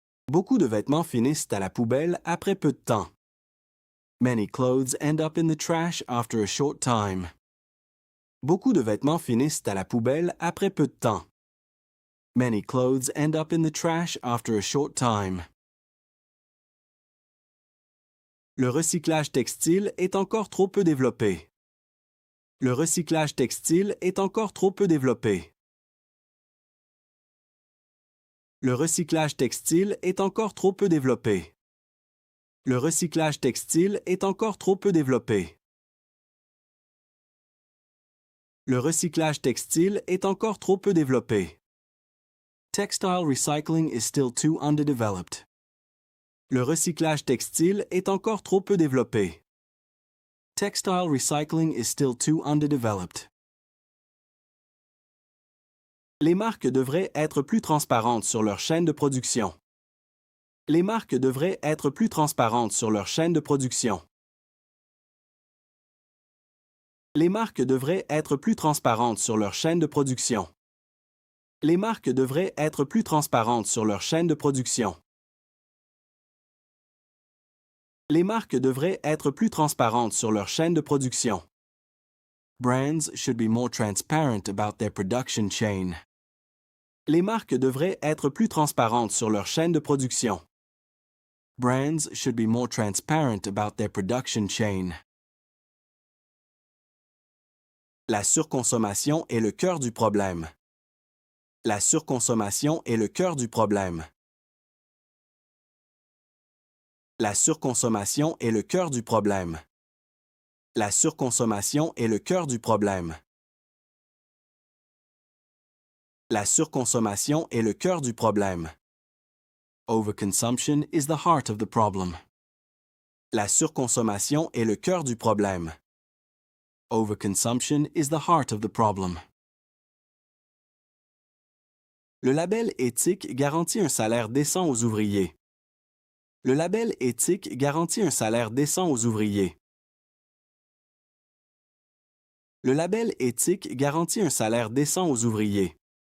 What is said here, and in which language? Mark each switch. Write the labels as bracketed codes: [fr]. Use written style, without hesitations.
[fr] Beaucoup de vêtements finissent à la poubelle après peu de temps. [en] Many clothes end up in the trash after a short time. [fr] Beaucoup de vêtements finissent à la poubelle après peu de temps. [en] Many clothes end up in the trash after a short time. [fr] Le recyclage textile est encore trop peu développé. Le recyclage textile est encore trop peu développé. Le recyclage textile est encore trop peu développé. Le recyclage textile est encore trop peu développé. Le recyclage textile est encore trop peu développé. [en] Textile recycling is still too underdeveloped. [fr] Le recyclage textile est encore trop peu développé. [en] Textile recycling is still too underdeveloped. [fr] Les marques devraient être plus transparentes sur leur chaîne de production. Les marques devraient être plus transparentes sur leur chaîne de production. Les marques devraient être plus transparentes sur leur chaîne de production. Les marques devraient être plus transparentes sur leur chaîne de production. Les marques devraient être plus transparentes sur leur chaîne de production. [en] Brands should be more transparent about their production chain. [fr] Les marques devraient être plus transparentes sur leur chaîne de production. [en] Brands should be more transparent about their production chain. [fr] La surconsommation est le cœur du problème. La surconsommation est le cœur du problème. La surconsommation est le cœur du problème. La surconsommation est le cœur du problème. La surconsommation est le cœur du problème. [en] Overconsumption is the heart of the problem. [fr] La surconsommation est le cœur du problème. [en] Overconsumption is the heart of the problem. [fr] Le label éthique garantit un salaire décent aux ouvriers. Le label éthique garantit un salaire décent aux ouvriers. Le label éthique garantit un salaire décent aux ouvriers.